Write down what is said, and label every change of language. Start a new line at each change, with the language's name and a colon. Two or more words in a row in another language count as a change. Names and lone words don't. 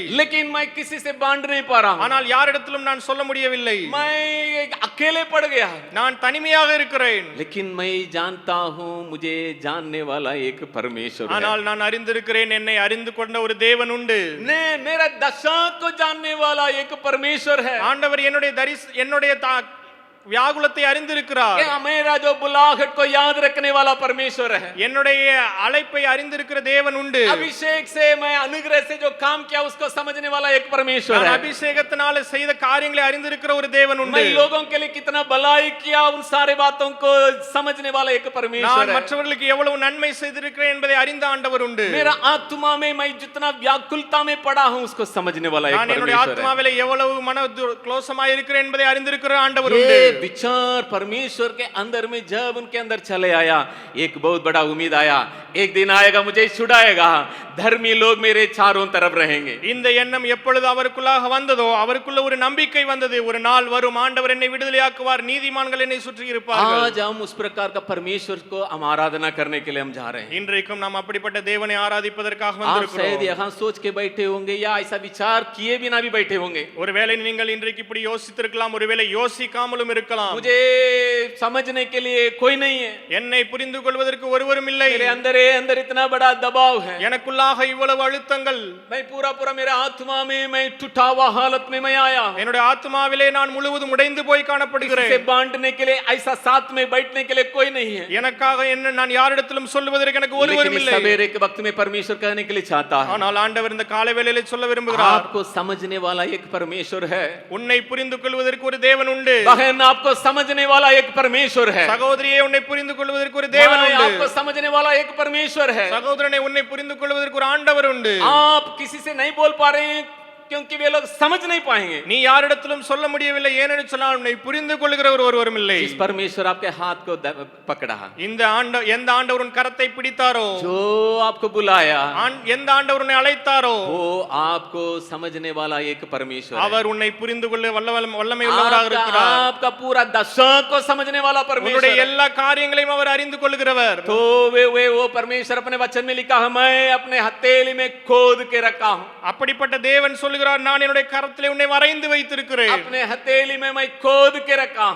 Hindi: लेकिन मैं किसी से बांट नहीं पा रहा हूं,
Tamil: ஆனால் யாரிடத்திலும் நான் சொல்ல முடியவில்லை.
Hindi: मैं अकेले पड़ गया,
Tamil: நான் தனிமையாக இருக்கிறேன்.
Hindi: लेकिन मैं जानता हूं मुझे जानने वाला एक परमेश्वर है,
Tamil: ஆனால் நான் அறிந்திருக்கிறேன், என்னை அறிந்து கொண்ட ஒரு தேவன் உண்டு.
Hindi: ने मेरा दशा को जानने वाला एक परमेश्वर है।
Tamil: ஆண்டவர் என்னுடைய வியாகுலத்தை அறிந்திருக்கிறார்.
Hindi: मेरा जो बुलाहट को याद रखने वाला परमेश्वर है,
Tamil: என்னுடைய அழைப்பை அறிந்திருக்கிற தேவன் உண்டு.
Hindi: अभिषेक से मैं अनुग्रह से जो काम किया उसको समझने वाला एक परमेश्वर
Tamil: நான்
Hindi: है।
Tamil: அபிஷேகத்தினால செய்த காரியங்களை அறிந்திருக்கிற ஒரு தேவன் உண்டு.
Hindi: मैं लोगों के लिए कितना भलाई किया, उन सारे बातों को समझने वाला एक परमेश्वर
Tamil: நான்
Hindi: है।
Tamil: மற்றவர்களுக்கு எவ்வளவு நன்மை செய்திருக்கிறேன் என்பதை அறிந்த ஆண்டவர் உண்டு.
Hindi: मेरा आत्मा में मैं जितना व्याकुलता में पड़ा हूं उसको समझने वाला एक
Tamil: நான் என்னுடைய
Hindi: परमेश्वर है।
Tamil: ஆத்மாவிலே எவ்வளவு க்ளோசமாய் இருக்கிறேன் என்பதை அறிந்திருக்கிற ஆண்டவர் உண்டு.
Hindi: ये विचार परमेश्वर के अंदर में जब उनके अंदर चले आया, एक बहुत बड़ा उम्मीद आया, एक दिन आएगा मुझे छुड़ाएगा, धर्मी लोग मेरे चारों तरफ रहेंगे।
Tamil: இந்த எண்ணம் எப்பொழுது அவருக்குள்ளாக வந்ததோ, அவருக்குள்ள ஒரு நம்பிக்கை வந்தது, ஒரு நாள் வரும் ஆண்டவர் என்னை விடுதலையாக்குவார், நீதிமான்கள் என்னை சுற்றி இருப்பார்கள்.
Hindi: आज हम उस प्रकार का परमेश्वर को हम आराधना करने के लिए हम जा रहे हैं।
Tamil: இன்றைக்கும் நாம் அப்படிப்பட்ட தேவனை ஆராதிப்பதற்காக
Hindi: आप शायद
Tamil: வந்திருக்கிறோம்.
Hindi: यहाँ सोच के बैठे होंगे या ऐसा विचार किए बिना भी बैठे होंगे,
Tamil: ஒருவேளை நீங்கள் இன்றைக்கு இப்படி யோசித்திருக்கலாம், ஒருவேளை யோசிக்காமலும் இருக்கலாம்.
Hindi: मुझे समझने के लिए कोई नहीं है,
Tamil: என்னை புரிந்து கொள்வதற்கு ஒருவரும் இல்லை.
Hindi: मेरे अंदर इतना बड़ा दबाव है,
Tamil: எனக்குள்ளாக இவ்வளவு அழுத்தங்கள்.
Hindi: मैं पूरा मेरे आत्मा में मैं टूटा हुआ हालत में मैं आया हूं.
Tamil: என்னுடைய ஆத்மாவிலே நான் முழுவதும் உடைந்து போய் காணப்படுகிறேன்.
Hindi: इसे बांटने के लिए ऐसा साथ में बैठने के लिए कोई नहीं है.
Tamil: எனக்காக என்ன நான் யாரிடத்திலும் சொல்வதற்கு எனக்கு ஒருவரும்
Hindi: लेकिन
Tamil: இல்லை.
Hindi: सवेरे के वक्त में परमेश्वर कहने के लिए चाहता है,
Tamil: ஆனால் ஆண்டவர் இந்த காலை வேளையிலே சொல்ல விரும்புகிறார்.
Hindi: आपको समझने वाला एक परमेश्वर है.
Tamil: உன்னை புரிந்து கொள்வதற்கு ஒரு தேவன் உண்டு.
Hindi: बहन, आपको समझने वाला एक परमेश्वर है.
Tamil: சகோதரியே, உன்னை புரிந்து கொள்வதற்கு ஒரு தேவன்
Hindi: भाई,
Tamil: உண்டு.
Hindi: आपको समझने वाला एक परमेश्वर है.
Tamil: சகோதரனே, உன்னை புரிந்து கொள்வதற்கு ஒரு ஆண்டவர் உண்டு.
Hindi: आप किसी से नहीं बोल पा रहे हैं क्योंकि वे लोग समझ नहीं पाएंगे.
Tamil: நீ யாரிடத்திலும் சொல்ல முடியவில்லை, ஏனென்று சொன்னால் உன்னை புரிந்து கொள்கிறவர் ஒருவரும் இல்லை.
Hindi: जिस परमेश्वर आपके हाथ को पकड़ा,
Tamil: இந்த எந்த ஆண்டவர் உன் கரத்தை பிடித்தாரோ,
Hindi: जो आपको बुलाया,
Tamil: எந்த ஆண்டவர் உன்னை அழைத்தாரோ,
Hindi: वो आपको समझने वाला एक परमेश्वर है.
Tamil: அவர் உன்னை புரிந்து கொள்ள வல்லமை உள்ளவராக இருக்கிறார்.
Hindi: आपका पूरा दशा को समझने वाला परमेश्वर
Tamil: உன்னுடைய
Hindi: है.
Tamil: எல்லா காரியங்களையும் அவர் அறிந்து கொள்கிறவர்.
Hindi: तो वो परमेश्वर अपने वचन में लिखा है, मैं अपने हथेली में खोद के रखा हूं.
Tamil: அப்படிப்பட்ட தேவன் சொல்கிறார், நான் என்னுடைய கரத்திலே உன்னை வரைந்து வைத்திருக்கிறேன்.
Hindi: अपने हथेली में मैं खोद के रखा हूं.